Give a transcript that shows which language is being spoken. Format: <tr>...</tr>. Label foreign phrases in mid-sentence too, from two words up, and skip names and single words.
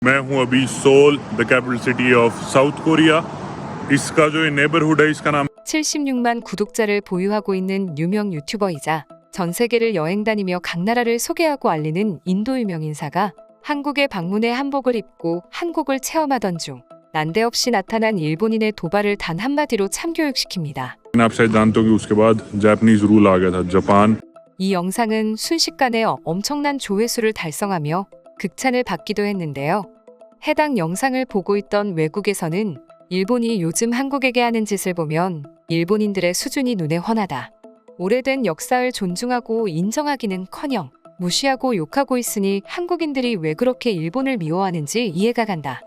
<hi>मैं हूं अभी सोल,</hi> <en>the capital city of South Korea.</en> <hi>इसका जो नेबरहुड है इसका नाम</hi> <ko>76만 구독자를 보유하고 있는 유명 유튜버이자 전 세계를 여행 다니며 각 나라를 소개하고 알리는 인도 유명 인사가 한국에 방문해 한복을 입고 한국을 체험하던 중 난데없이 나타난 일본인의 도발을 단 한마디로 참교육시킵니다.</ko> <hi>आप शायद जानते हो कि उसके बाद</hi> <en>Japanese rule</en> <hi>आ गया था जापान।</hi> <ko>이 영상은 순식간에 엄청난 조회수를 달성하며 극찬을 받기도 했는데요. 해당 영상을 보고 있던 외국에서는 일본이 요즘 한국에게 하는 짓을 보면 일본인들의 수준이 눈에 훤하다. 오래된 역사를 존중하고 인정하기는커녕 무시하고 욕하고 있으니 한국인들이 왜 그렇게 일본을 미워하는지 이해가 간다.</ko>